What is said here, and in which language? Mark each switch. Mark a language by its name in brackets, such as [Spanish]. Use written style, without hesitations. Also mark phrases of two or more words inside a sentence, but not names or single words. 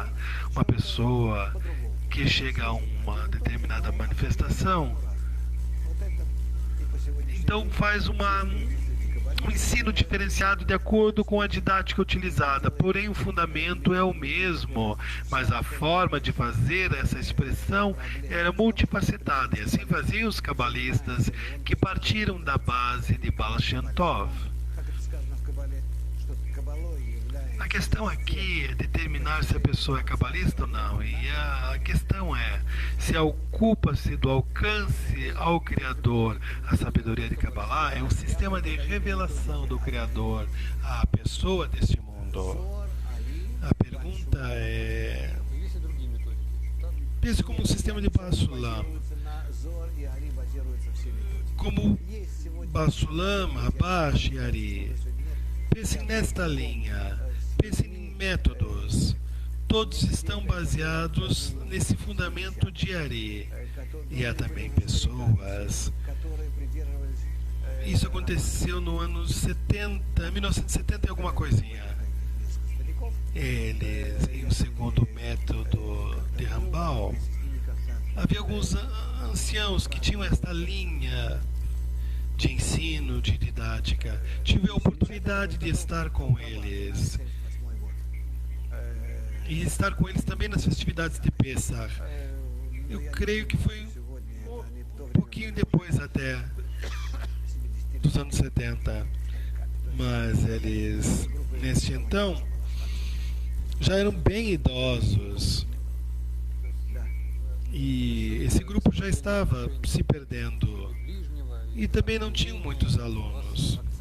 [Portuguese] Uma pessoa que chega a uma determinada manifestação, então faz uma um ensino diferenciado de acordo com a didática utilizada, porém o fundamento é o mesmo, mas a forma de fazer essa expressão era multifacetada, e assim faziam os cabalistas que partiram da base de Baal Shem Tov. [Russian] Как это сказано в Кабале, что Кабалой является... [Portuguese] A questão aqui é determinar se a pessoa é cabalista ou não, e a questão é se ocupa-se do alcance ao Criador. A sabedoria de Kabbalah é um sistema de revelação do Criador à pessoa deste mundo. [Russian] Зор, Ари, [Portuguese] A pergunta é: pense como um sistema de Basulam, [Russian] базируется на Зор и Ари базируются все методики. [Portuguese] como [Russian] Есть сегодня... [Portuguese] Basulam, Rabash e Ari. Pense nesta linha, pense em métodos. Todos estão baseados nesse fundamento de Ari. E há também pessoas. [Russian] которые придерживались [Portuguese] Isso aconteceu no ano 70, 1970 e alguma coisinha. [Russian] несколько стариков, [Portuguese] Eles, em um segundo método de Rambal, [Russian] или как-то [Portuguese] havia alguns anciãos que tinham esta linha de ensino, de didática. Tive a oportunidade de estar com eles [Russian] 78 год. [Portuguese] e estar com eles também nas festividades de Pesach. Eu creio que foi [Russian] Сегодня они в то [Portuguese] um [Russian] время [Portuguese] pouquinho depois até dos anos 70, mas eles, neste então, já eram bem idosos e esse grupo já estava se perdendo e também não tinham muitos alunos.